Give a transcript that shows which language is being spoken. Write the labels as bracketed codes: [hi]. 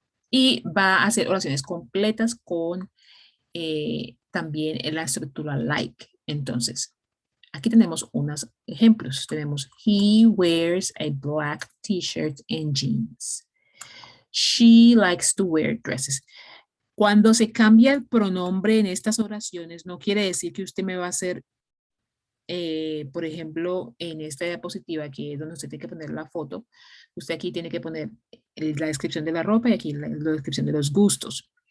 [es] Y va a hacer oraciones completas con también en la estructura like. Entonces, aquí tenemos unos ejemplos. Tenemos, [en] he wears a black t-shirt and jeans. She likes to wear dresses. [es] Cuando se cambia el pronombre en estas oraciones, no quiere decir que usted me va a hacer, por ejemplo, en esta diapositiva, que es donde usted tiene que poner la foto, usted aquí tiene que poner la descripción de la ropa y aquí la descripción de los gustos.